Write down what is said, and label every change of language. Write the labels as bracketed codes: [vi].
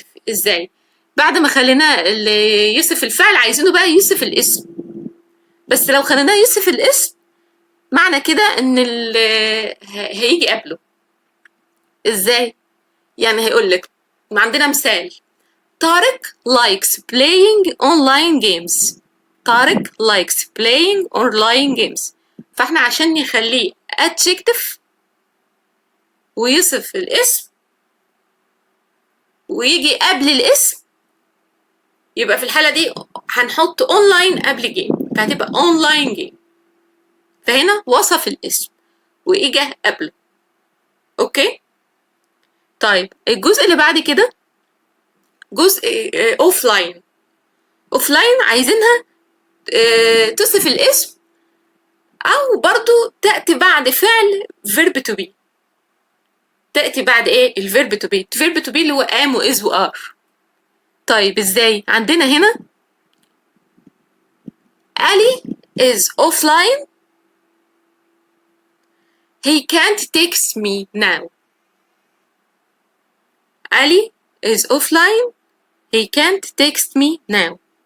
[ar] إزاي؟ بعد ما خليناه اللي يصف الفعل عايزينه بقى يصف الاسم، بس لو خليناه يصف الاسم معنى كده ان هيجي قبله. ازاي؟ يعني هيقول لك عندنا مثال طارق [en] likes playing online games. طارق likes playing online games. [ar] فاحنا عشان نخليه adjective ويصف الاسم ويجي قبل الاسم، يبقى في الحالة دي هنحط اونلاين قبل جيم، فهتبقى اونلاين جيم. فهنا وصف الاسم واجا قبله. اوكي. طيب الجزء اللي بعد كده جزء اوفلاين. اوفلاين عايزينها تصف الاسم او برضو تأتي بعد فعل verb to be. تأتي بعد ايه؟ الverb to be. [en] verb to be [ar] اللي هو [en] am و is و are. [ar] طيب ازاي؟ عندنا هنا [en] Ali is offline. He can't text me now. Ali is offline. He can't text me now.